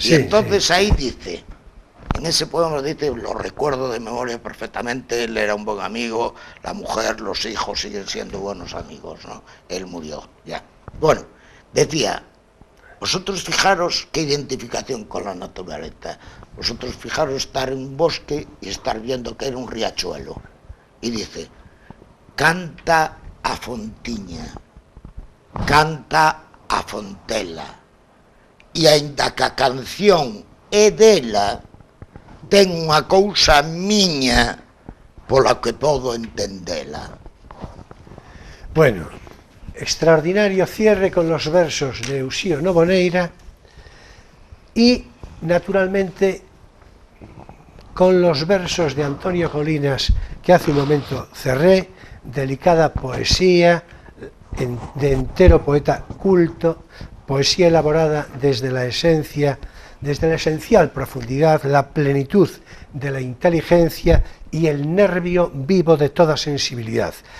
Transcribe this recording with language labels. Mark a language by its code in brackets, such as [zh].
[es] Y entonces ahí dice, en ese poema dice, lo recuerdo de memoria perfectamente, él era un buen amigo, la mujer, los hijos siguen siendo buenos amigos, ¿no? Él murió, ya. Bueno, decía, vosotros fijaros qué identificación con la naturaleza. Vosotros fijaros estar en un bosque y estar viendo que era un riachuelo. Y dice, [gl] canta a fontiña, canta a fontela, e aínda que a canción é dela, ten unha cousa miña pola que podo entendela. [es] Bueno, extraordinario cierre con los versos de Uxío Noboneira y, naturalmente, con los versos de Antonio Colinas que hace un momento cerré, delicada poesía, de entero poeta culto, poesía elaborada desde la esencia, desde la esencial profundidad, la plenitud de la inteligencia y el nervio vivo de toda sensibilidad.